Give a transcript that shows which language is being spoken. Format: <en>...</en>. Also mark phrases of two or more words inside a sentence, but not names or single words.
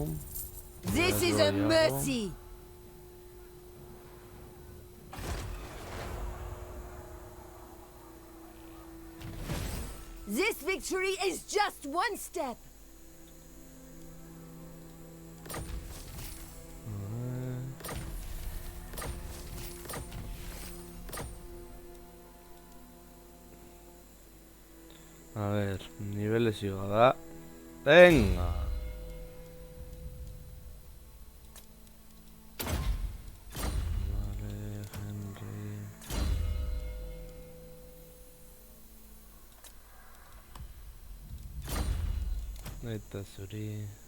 <en>This is a mercy! This victory is just one step!</en> <es>A ver, niveles da. Venga. Vale, Henry.</es> <eu>Eta zuri.</eu>